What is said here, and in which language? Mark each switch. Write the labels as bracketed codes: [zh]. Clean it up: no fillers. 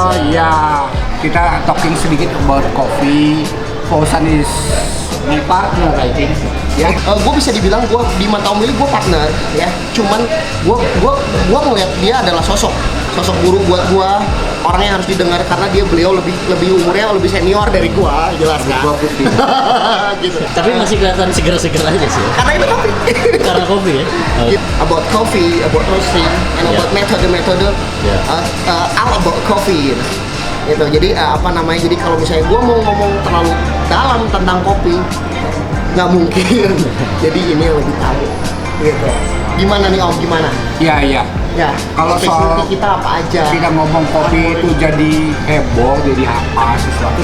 [id] Ya, kita [en] talking [id] sedikit [en] about coffee. Fauzan is my partner, I think. [id] Ya, gue bisa dibilang gue di mata Om Willy gue partner, ya. Cuman gue ngeliat dia adalah sosok guru buat gue, orang yang harus didengar karena beliau lebih umurnya lebih senior dari gue, jelas kan? Gua putih. Gitu. Tapi masih kelihatan seger-seger aja sih. Karena itu kopi. Karena kopi ya. [en] About coffee, about roasting, and about metode, all about coffee. [id] Gitu. Jadi jadi kalau misalnya gue mau ngomong terlalu dalam tentang kopi, nggak mungkin. Jadi ini yang lebih tahu. Gitu. Gimana nih Om? Gimana? Iya. Ya, Kalau soal kita apa aja? kita ngomong kopi itu jadi heboh, jadi apa sesuatu.